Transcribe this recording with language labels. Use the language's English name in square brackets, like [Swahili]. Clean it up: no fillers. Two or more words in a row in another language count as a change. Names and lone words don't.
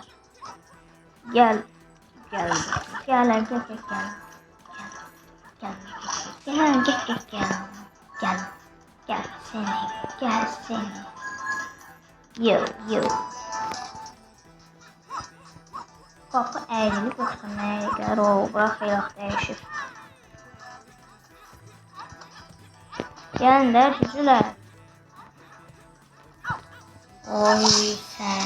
[Turkish] Gel, gel, gel, gel, gel, gel, gel, gel, gel, gel, gel seni. Yo. [Azerbaijani] Qapı əyrilib yoxsa nəyə gəlir? O, bura xeyli dəyişib. Gəlin də cücülər. Oy sən.